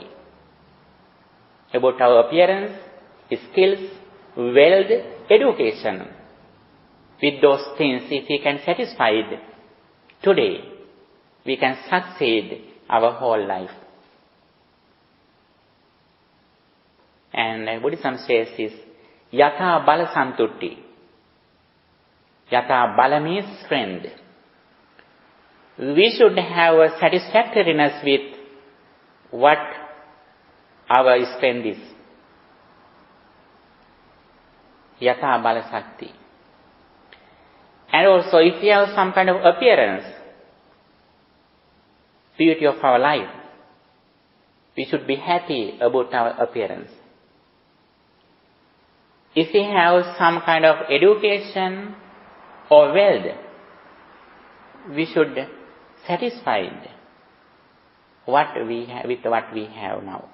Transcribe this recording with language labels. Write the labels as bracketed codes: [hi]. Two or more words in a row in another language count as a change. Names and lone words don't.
[en] About our appearance, skills, wealth, education. With those things, if we can satisfy it today, we can succeed our whole life. And Buddhism says is, [pi] Yatha bala santutti. Yatha bala [en] means strength. We should have a satisfactoriness with what our strength is. [pi] Yatha bala sakti. [en] And also, if we have some kind of appearance, beauty of our life, we should be happy about our appearance. If we have some kind of education or wealth, we should satisfied what we have with what we have now.